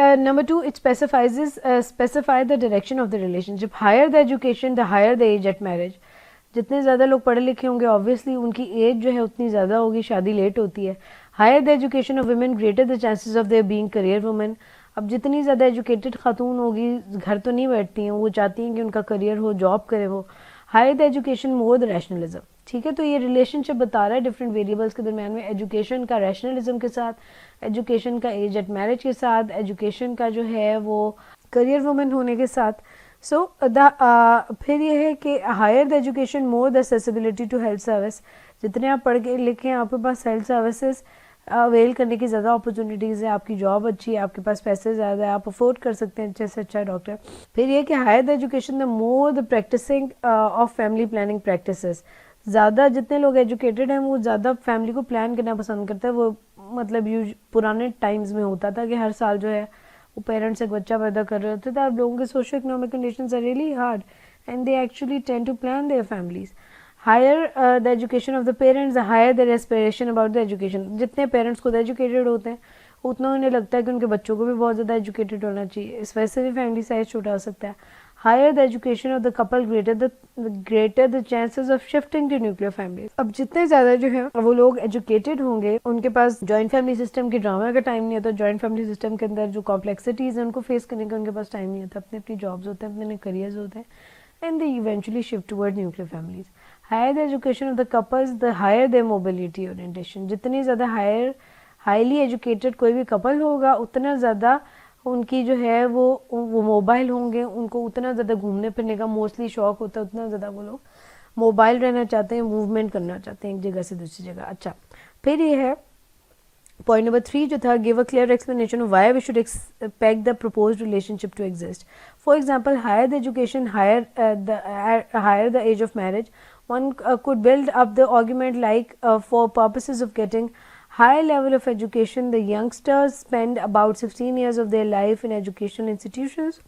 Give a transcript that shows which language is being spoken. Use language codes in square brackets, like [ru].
[en] Number 2 it specify the direction of the relationship. Higher the education the higher the age at marriage. [ur] جتنے زیادہ لوگ پڑھے لکھے ہوں گے آبویسلی ان کی ایج جو ہے اتنی زیادہ ہوگی, شادی لیٹ ہوتی ہے. [en] Higher the education of women greater the chances of their being career woman. [ur] اب جتنی زیادہ ایجوکیٹڈ خاتون ہوگی گھر تو نہیں بیٹھتی ہیں, وہ چاہتی ہیں کہ ان کا کریئر ہو, جاب کرے وہ. [en] Higher the education more the rationalism. [ur] ٹھیک ہے, تو یہ ریلیشن شپ بتا رہا ہے ڈفرینٹ ویریبلس کے درمیان میں, ایجوکیشن کا ریشنلزم کے ساتھ, ایجوکیشن کا ایج ایٹ میرج کے ساتھ, ایجوکیشن کا جو ہے وہ کریئر وومن ہونے کے ساتھ. سو پھر یہ ہے کہ [en] Higher the education more the accessibility to health service. [ur] جتنے آپ پڑھ کے لکھیں آپ کے پاس ہیلتھ سروسز اویل کرنے کی زیادہ اپرچونیٹیز ہیں, آپ کی جاب اچھی ہے, آپ کے پاس پیسے زیادہ ہیں, آپ افورڈ کر سکتے ہیں اچھے سے اچھا ڈاکٹر. پھر یہ کہ [en] Higher the education the more the practicing of family planning practices. [ur] زیادہ جتنے لوگ ایجوکیٹڈ ہیں وہ زیادہ فیملی کو پلان کرنا پسند کرتے ہیں. وہ مطلب پرانے ٹائمز میں ہوتا تھا کہ ہر سال جو ہے وہ پیرنٹس ایک بچہ پیدا کر رہے ہوتے تھے. اب لوگوں کے [en] Socio economic conditions are really hard and they actually tend to plan their families. Higher the education of the parents, higher the aspiration about the education. [ur] جتنے پیرنٹس خود ایجوکیٹڈ ہوتے ہیں اتنا انہیں لگتا ہے کہ ان کے بچوں کو بھی بہت زیادہ ایجوکیٹڈ ہونا چاہیے, اس وجہ سے بھی فیملی سائز چھوٹا ہو سکتا ہے. [en] Higher the education of the couple greater the chances of shifting to nuclear families. [ur] اب جتنے زیادہ جو ہے وہ لوگ ایجوکیٹڈ ہوں گے ان کے پاس جوائنٹ فیملی سسٹم کے ڈرامہ کا ٹائم نہیں ہوتا. جوائنٹ فیملی سسٹم کے اندر جو کمپلیکسٹیز ہیں ان کو فیس کرنے کا ان کے پاس ٹائم نہیں ہوتا, اپنے اپنی جابز ہوتے ہیں, اپنے کریئرز ہوتے ہیں, [en] And they eventually shift toward nuclear families. Higher the education of the couples the higher the mobility orientation. [ur] جتنی زیادہ ہائیلی ایجوکیٹڈ کوئی بھی کپل ہوگا اتنا زیادہ ان کی جو ہے وہ موبائل ہوں گے, ان کو اتنا زیادہ گھومنے پھرنے کا موسٹلی شوق ہوتا ہے, اتنا زیادہ وہ لوگ موبائل رہنا چاہتے ہیں, موومنٹ کرنا چاہتے ہیں ایک جگہ سے دوسری جگہ. اچھا پھر یہ ہے پوائنٹ نمبر 3 جو تھا, [en] give a clear explanation of why we should expect the proposed relationship to exist. For example, higher the education, higher the age of marriage. One could build up the argument like for purposes of getting high level of education, the youngsters spend about 16 years of their life in educational institutions.